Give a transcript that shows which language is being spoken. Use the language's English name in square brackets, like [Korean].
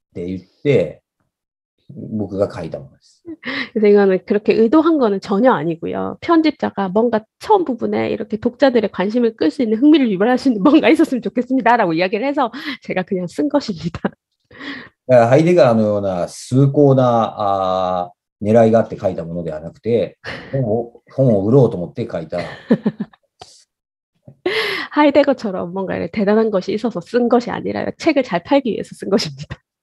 [Japanese] って言って僕が書いたものです。 [Korean] 그래서 이거는 그렇게 의도한 거는 전혀 아니고요. 편집자가 뭔가 처음 부분에 이렇게 독자들의 관심을 끌 수 있는 흥미를 유발할 수 있는 뭔가 있었으면 좋겠습니다라고 이야기를 해서 제가 그냥 쓴 것입니다. [Japanese] ハイデガーのような崇高な狙いがあって書いたものではなくて、本を売ろうと思って書いた。 [Korean] 하이데거처럼 뭔가 대단한 것이 있어서 쓴 것이 아니라 책을 잘 팔기 위해서 쓴 것입니다.